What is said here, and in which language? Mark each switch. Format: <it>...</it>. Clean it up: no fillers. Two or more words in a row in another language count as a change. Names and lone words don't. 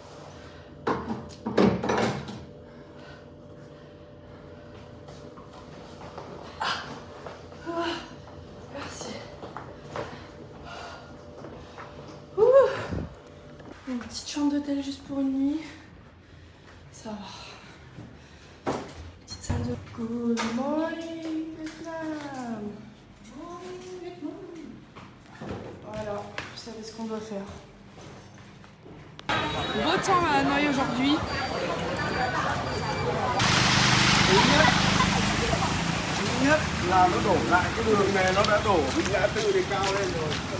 <fr>Merci. Une petite chambre d'hôtel juste pour une nuit. Ça va. Petite salle de... Good morning Vietnam. Voilà, vous savez ce qu'on doit faire. Beau temps à Hanoï aujourd'hui.</fr> <vi>Là nó đổ lại cái đường này nó đã đổ ngã tư thì cao lên rồi.</vi>